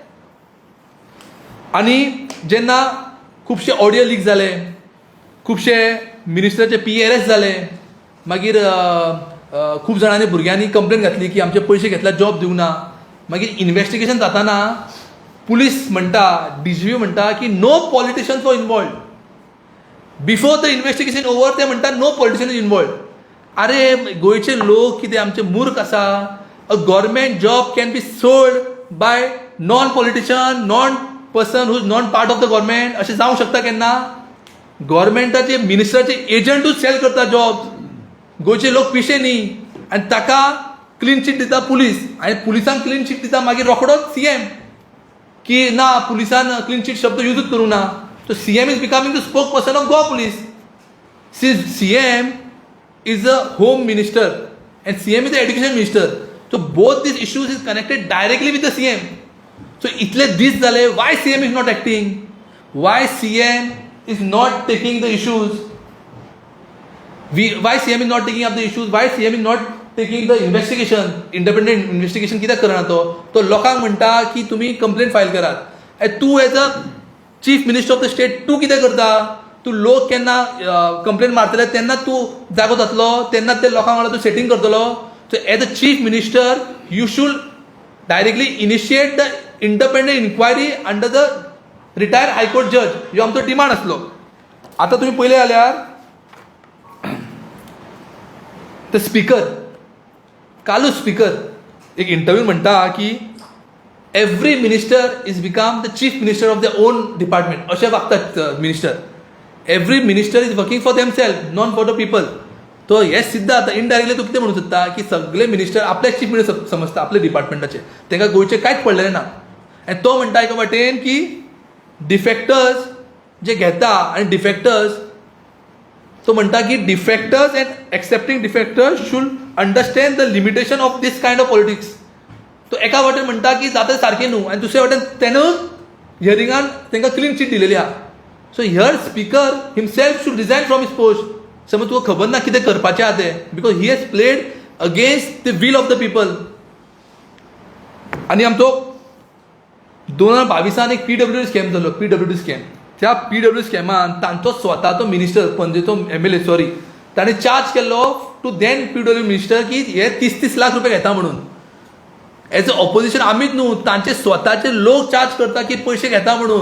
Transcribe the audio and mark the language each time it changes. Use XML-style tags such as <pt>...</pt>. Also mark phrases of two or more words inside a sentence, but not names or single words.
<kok>आनी जेन्ना खुबशे ऑडियो लीक जाले, खुबशे मिनिस्टराचे पी अरेस्ट जाले, मागीर खूब जाणांनी भुरग्यांनी कंप्लेन घातली की आमचे पयशे घेतल्यार जॉब दिवंक ना. मागीर इन्व्हेस्टिगेशन जाताना पुलीस म्हणटा, DGP म्हणटा की</kok> <en>no politicians were involved. before the investigation over</en> <kok>ते म्हणटा</kok> <en>no politician is involved.</en> <kok>अरे गोंयचे लोक कितें आमचे मूर्ख आसा?</kok> <en>a government job can be sold by non politician, non person who is non part of the government.</en> <kok>अशें जावंक शकता केन्ना? गव्हर्मेंटाचे मिनिस्टराचे एजंटूच सेल करता जॉब. गोंयचे लोक पिशे न्ही. आनी ताका</kok> <en>clean chit</en> <kok>दिता पुलीस, आनी पुलिसांक</kok> <en>clean chit</en> <kok>दिता मागीर रोखडोच CM की ना, पुलिसान</kok> <en>clean chit</en> <kok>शब्द यूजच करूं ना.</kok> <en>so CM is becoming the spoke person of Goa police. CM is a home minister and CM is the education minister. So both these issues is connected directly with the CM. So itle this zale, why CM is not acting? Why CM is not taking the issues? Why CM is not taking up the issues? Why CM is not taking the investigation? Independent investigation</en> <kok>कित्याक करना तो लोकांक म्हणटा की तुमी कंप्लेंट फायल करात. तूं</kok> <en>as a chief minister of the state</en> <kok>तूं कितें करता? तूं लोक केन्ना कंप्लेन मारतले तेन्ना तूं जागो जातलो, तेन्ना ते लोकां वांगडा तूं सेटींग करतलो.</kok> <en>so as a chief minister you should directly initiate the independent inquiry under the retired high court judge.</en> <kok>ह्यो आमचो डिमांड आसलो. आतां तुमी पळयलें जाल्यार ते स्पीकर, कालूच स्पीकर एक इंटरव्यू म्हणटा की</kok> <en>every minister is become the chief minister of the own department</en> <kok>अशें वागतात मिनिस्टर.</kok> <en>every minister is working for themselves, not for the people.</en> <kok>तो हे सिद्ध आता इनडायरेक्टली तूं कितें म्हणूं सोदता की सगळे मिनिस्टर आपले</kok> <en>chief minister</en> <kok>समजता आपले डिपार्टमेंटाचे, तांकां गोंयचे कांयच पडलेलें ना. आनी तो म्हणटा एका वाटेन की डिफेक्टर्स जे घेता आनी डिफेक्टर्स तो म्हणटा की</kok> <en>defectors and accepting defectors should understand the limitation of this kind of politics.</en> <kok>तो एका वाटेन म्हणटा की जाता सारकें न्हू आनी दुसऱ्या वाटेन तेणूच हियरिंगान तांकां</kok> <en>clean chit</en> <kok>दिलेली आहा.</kok> <en>so here speaker himself should resign from his post.</en> <kok>समज तुका खबर ना कितें करपाचें आहा तें,</kok> <en>because he has played against the will of the people.</en> <kok>आनी आमचो 2022 एक PWD स्कॅम जालो, PWD स्कॅम. त्या PWD स्कॅमान तांचो स्वताचो मिनिस्टर पणजेचो MLA सॉरी ताणें चार्ज केल्लो</kok> <en>to then</en> <kok>PWD मिनिस्टर की हे 30 लाख रुपया घेता म्हणून.</kok> <en>as a opposition</en> <kok>आमीच न्हू, तांचे स्वताचे लोक चार्ज करता की पयशे घेता म्हणून.</kok>